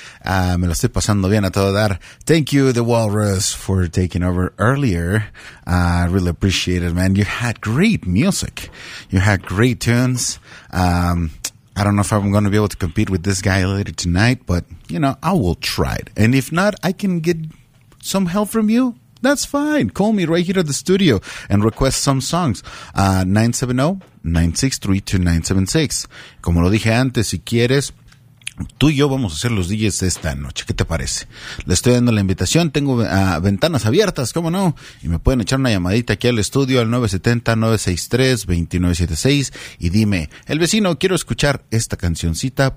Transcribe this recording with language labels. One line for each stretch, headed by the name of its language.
Spanish: Me lo estoy pasando bien a todo dar.
English: Thank you, The Walrus, for taking over earlier. I really appreciate it, man. You had great music. You had great tunes. I don't know if I'm going to be able to compete with this guy later tonight, but, you know, I will try it. And if not, I can get some help from you. That's fine. Call me right here at the studio and request some songs. 970-963-2976.
Spanish: Como lo dije antes, si quieres, tú y yo vamos a ser los DJs de esta noche. ¿Qué te parece? Le estoy dando la invitación. Tengo ventanas abiertas, ¿cómo no? Y me pueden echar una llamadita aquí al estudio al 970-963-2976 y dime, el vecino, quiero escuchar esta cancioncita.